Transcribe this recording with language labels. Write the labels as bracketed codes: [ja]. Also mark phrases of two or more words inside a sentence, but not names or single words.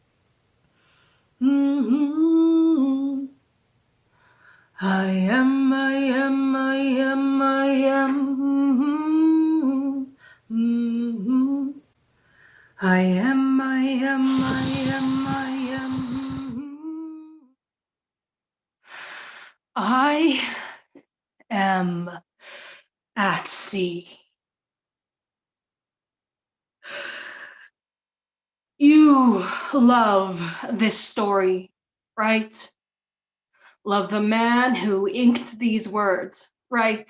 [en] I am, I am, I am, I am. I am, I am, I am, I am. I am at sea. You love this story, right? Love the man who inked these words, right?